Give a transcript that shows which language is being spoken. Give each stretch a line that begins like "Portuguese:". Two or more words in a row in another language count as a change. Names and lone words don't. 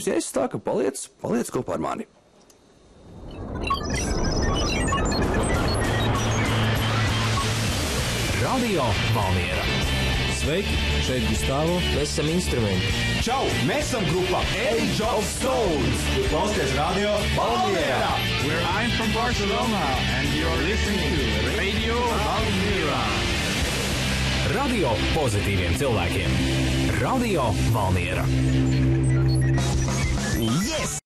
Latvian: Ja es tā, ka paliec kopā ar mani. Radio Valmiera. Sveiki, šeit Gustavo. Mēs esam instrumenti. Čau, mēs esam grupa Age of Stones. Klausieties Radio Valmiera.
English: I'm from Barcelona and you're listening to Radio Valmiera.
Latvian: Radio pozitīviem cilvēkiem. Radio Valmiera. Yes!